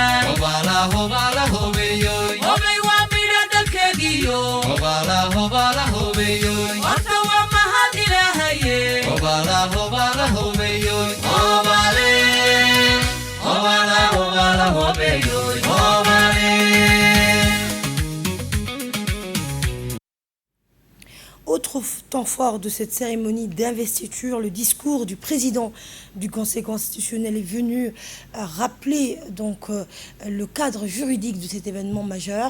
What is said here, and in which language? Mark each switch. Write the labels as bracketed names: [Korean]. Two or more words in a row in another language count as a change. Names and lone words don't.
[Somali] hobala hobala hobeyo hobay waa midha dalkeegiyo hobala hobala hobeyo horta waa mahad ilaahaye hobala hobala hobeyo hobale hobala hobala hobeyo hobale. [French] Autre temps fort de cette cérémonie d'investiture, le discours du président du Conseil constitutionnel est venu rappeler donc le cadre juridique de cet événement majeur.